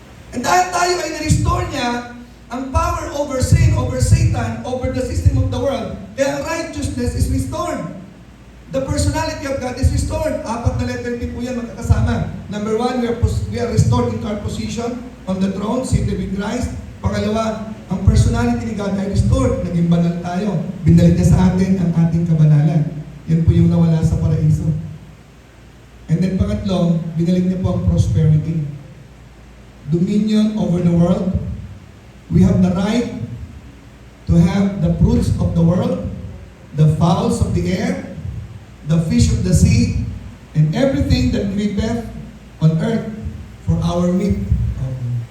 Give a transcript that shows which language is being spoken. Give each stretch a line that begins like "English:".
English: And
Filipino: dahil tayo ay na-restore niya, ang
English: power over sin, over Satan, over the system of the world, kaya righteousness is restored. The personality of God is restored. 4
Filipino: na letter P po yan magkakasama.
English: Number 1, we are restored into our position on the throne, seated with Christ.
Filipino: Pangalawa, ang personality ni God ay restored. Naging banal tayo. Binalik niya sa atin ang ating kabanalan. Yan po yung nawala sa paraiso.
English: And then
Filipino: pangatlo, binalik niya po ang prosperity.
English: Dominion over the world. We have the right to have the fruits of the world, the fowls of the air, the fish of the sea, and everything that creepeth on earth for our meat. Okay.